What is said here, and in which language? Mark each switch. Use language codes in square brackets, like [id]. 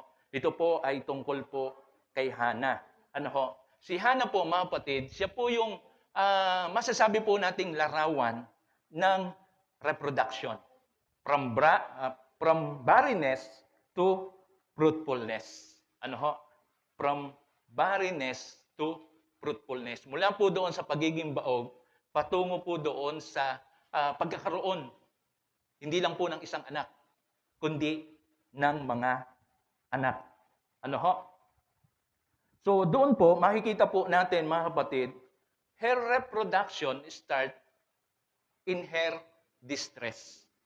[tl] Ito po ay tungkol po kay Hannah. Si Hannah po, mga kapatid, siya po yung masasabi po nating larawan ng reproduction. [en] From barrenness to fruitfulness. From barrenness to fruitfulness. [tl] Mula po doon sa pagiging baog, patungo po doon sa pagkakaroon, hindi lang po ng isang anak, kundi ng mga anak. So doon po, makikita po natin, mga kapatid, [en] her reproduction start in her distress.